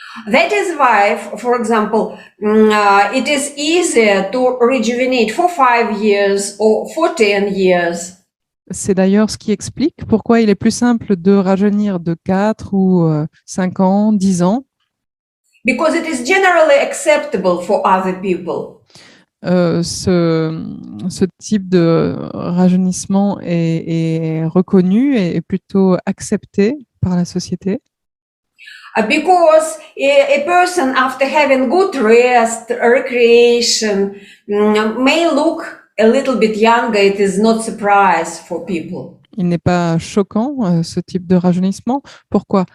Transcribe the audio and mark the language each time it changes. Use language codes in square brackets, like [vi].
[en] That is why, for example, it is easier to rejuvenate for 5 years or for 10 years. [fr] C'est d'ailleurs ce qui explique pourquoi il est plus simple de rajeunir de 4 ou 5 ans, 10 ans. [en] Because it is generally acceptable for other people. [fr] Ce type de rajeunissement est reconnu et est plutôt accepté par la société. [en] Because a person, after having good rest, recreation, may look a little bit younger. It is not surprise for people. [fr] Il n'est pas choquant, ce type de rajeunissement. Pourquoi?